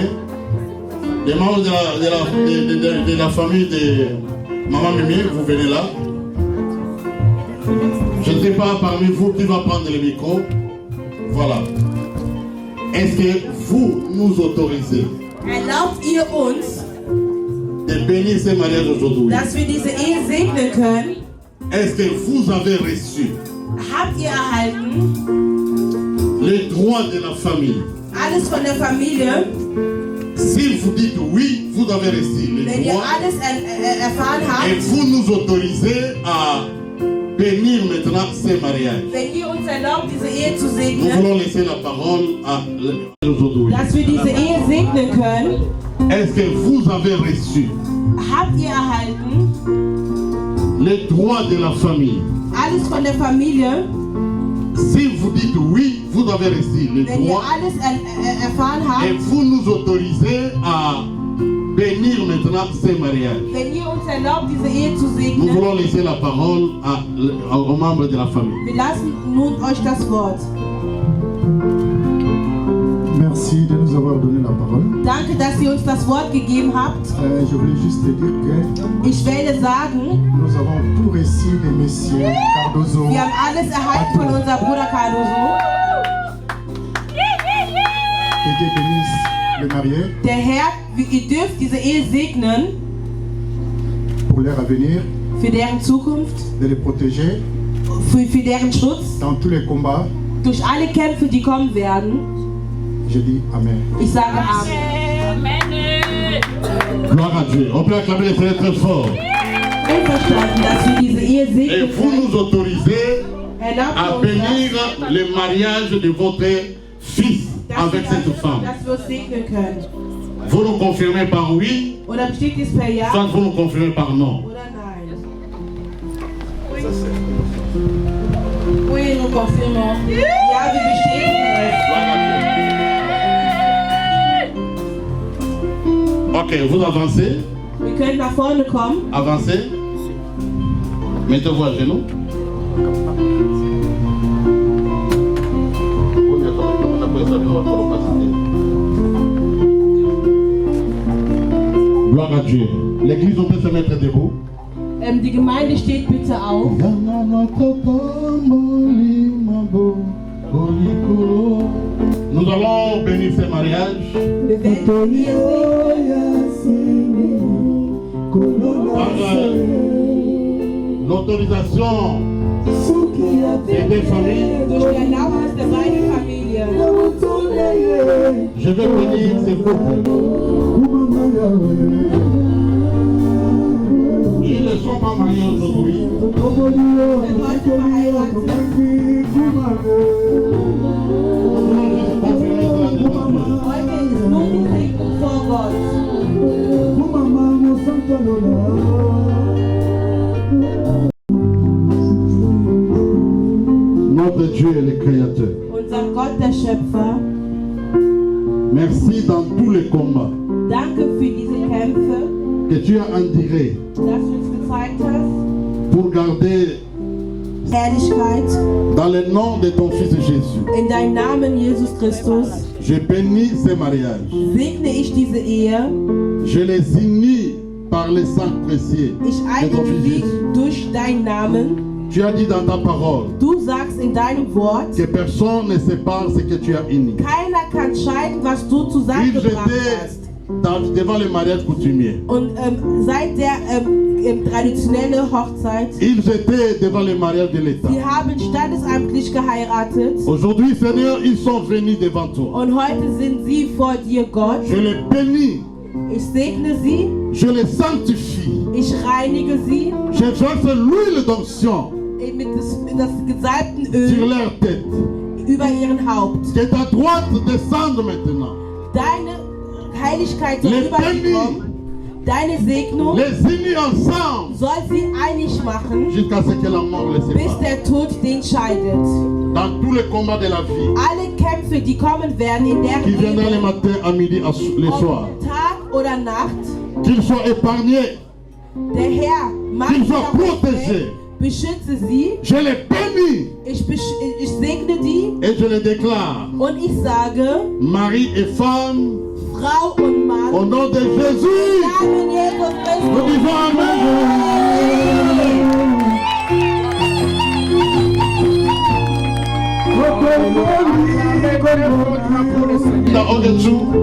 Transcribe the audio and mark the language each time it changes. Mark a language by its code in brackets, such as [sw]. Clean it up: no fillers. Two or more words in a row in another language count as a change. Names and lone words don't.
[fr] Les membres de la famille de Maman Mimi, vous venez là. Je ne sais pas parmi vous qui va prendre le micro. Voilà. Est-ce que vous nous autorisez [de] Erlaubt ihr uns, [fr] de bénir ce mariage aujourd'hui? [de] dass wir diese Ehe segnen können? [fr] Est-ce que vous avez reçu [de] Habt ihr erhalten [fr] les droits de la famille? [de] alles von der Familie? [fr] Si vous dites oui, vous avez reçu les [de] Wenn ihr [fr] droits [de] alles erfahren [fr] et [de] habt, [fr] vous nous autorisez à bénir maintenant ce mariage. [de] wenn ihr uns erlaubt, diese Ehe zu [fr] Nous [de] segnen, [fr] voulons laisser la parole à aujourd'hui. [de] dass wir diese Ehe segnen können, [fr] Est-ce que vous avez reçu [de] habt ihr erhalten [fr] les droits de la famille? [de] alles von der Familie? [fr] Si vous dites oui, vous avez reçu les [de] Wenn ihr [fr] droits [de] alles erfahren [fr] et [de] habt, [fr] vous nous autorisez à bénir maintenant ce mariage. [de] wenn ihr uns erlaubt, diese Ehe zu [fr] Nous [de] segnen, [fr] voulons laisser la parole aux membres de la famille. [de] wir lassen nun euch das Wort. [fr] Merci de nous avoir donné la parole. [de] Danke, dass ihr uns das Wort gegeben habt. [fr] Je voulais juste te dire que [de] Ich werde sagen, [fr] nous avons tout reçu de Monsieur Cardozo. [de] wir haben alles erhalten von unserem Bruder Cardoso. [fr] Que Dieu bénisse le marié [de] Der Herr, ihr dürft diese Ehe segnen [fr] pour leur avenir, [de] für deren Zukunft, [fr] de les protéger [de] für deren Schutz, [fr] dans tous les combats. [de] durch alle Kämpfe, die kommen werden. [fr] Je dis Amen. [de] Ich sage Amen. [fr] Gloire à Dieu. On peut acclamer très très fort. [de] Einverstanden, dass wir diese Ehe [fr] Et [de] segnen [fr] vous [de] können. [fr] nous autorisez à [de] Erlaubt uns [fr] bénir le mariage de votre fils avec cette femme. [de] dass wir uns segnen können. [fr] Vous nous confirmez par oui, [de] Oder besteht dies per Ja [fr] soit vous nous confirmez par non. [de] oder Nein? [fr] Oui, nous confirmons. [de] Ja, wir bestätigen es. [fr] Gloire à Dieu. Ok, vous avancez. [de] Wir können nach vorne kommen. [fr] Avancez. Mettez-vous à genoux. Gloire à Dieu. L'église, on peut se mettre debout. [de] Die Gemeinde steht bitte auf. [fr] Nous allons bénir ce mariage. [de] Wir werden die Ehe segnen. [fr] Par l'autorisation des familles, [de] Durch die Erlaubnis der beiden Familien [fr] je vais bénir ces couples. Ils ne sont pas mariés aujourd'hui. [de] sind heute verheiratet. Heute ist nur die Segnung vor Gott. [fr] Notre Dieu est le Créateur. [de] Unser Gott, der Schöpfer, [fr] Merci dans tous les combats [de] danke für diese Kämpfe, [fr] que tu as endurés [de] dass du uns gezeigt hast, [fr] pour garder [de] Ehrlichkeit [fr] dans le nom de ton Fils Jésus. [de] in deinem Namen, Jesus Christus, [fr] Je bénis ces mariages. [de] segne ich diese Ehe. [fr] Je les unis par le sang précieux [de] Ich [fr] de ton [de] eigne [fr] Fils [de] sie [fr] Jésus. [de] durch deinen Namen. [fr] Tu as dit dans ta parole [de] Du sagst in deinem Wort, [fr] que personne ne sépare ce que tu as uni. [de] keiner kann scheiden, was du [fr] Ils [de] zusammengebracht [fr] étaient [de] hast. [fr] devant le mariage coutumier. [de] Und seit der traditionellen Hochzeit, [fr] Ils étaient devant le mariage de l'État. [de] sie haben standesamtlich geheiratet. [fr] Aujourd'hui, Seigneur, ils sont venus devant toi. [de] Und heute sind sie vor dir, Gott. [fr] Je les bénis, [de] Ich segne sie, [fr] je les sanctifie. [de] ich reinige sie [fr] Je verse l'huile d'onction [de] mit das gesalbten [fr] sur [de] Öl [fr] leur tête. [de] über ihren Haupt. [fr] Que ta droite descende maintenant. [de] Deine Heiligkeit soll [fr] Les [de] über sie [fr] bénis, [de] kommen. Deine Segnung [fr] les unis ensemble [de] soll sie einig machen, [fr] jusqu'à ce que la mort les [de] bis [fr] sépare. [de] der Tod den scheidet. [fr] Dans tous les combats de la vie, [de] Alle Kämpfe, die kommen werden in deren [fr] qui viendront le [de] Leben, [fr] matin, à midi, le soir, [de] ob Tag oder Nacht, [fr] qu'ils soient épargnés, [de] der Herr mag [fr] qu'ils [de] sie [fr] soient [de] auch nicht [fr] protégés. [de] weg. Beschütze sie, [fr] Je les bénis [de] ich segne die [fr] et je les déclare, [de] und ich sage, [fr] mari et femme, [de] Frau und Mann, [fr] au nom de Jésus, [de] Namen Jesus [fr] nous [de] Christus. [fr] disons Amen. Kinda Ogetsu.